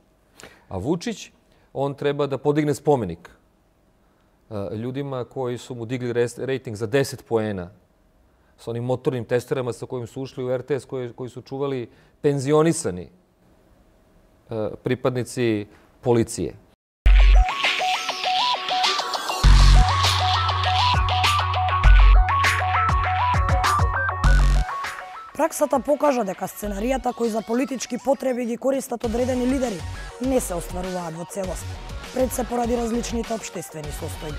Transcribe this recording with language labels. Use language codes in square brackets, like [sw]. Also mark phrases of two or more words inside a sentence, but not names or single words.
[sr] A Vučić, on treba da podigne spomenik ljudima koji su mu digli rejting za 10 poena sa onim motornim testerama sa kojim su ušli u RTS, koji su čuvali penzionisani pripadnici policije. [mk] Праксата покажа дека сценаријата кои за политички потреби ги користат одредени лидери не се остваруваат во целост, пред се поради различните општествени состојби.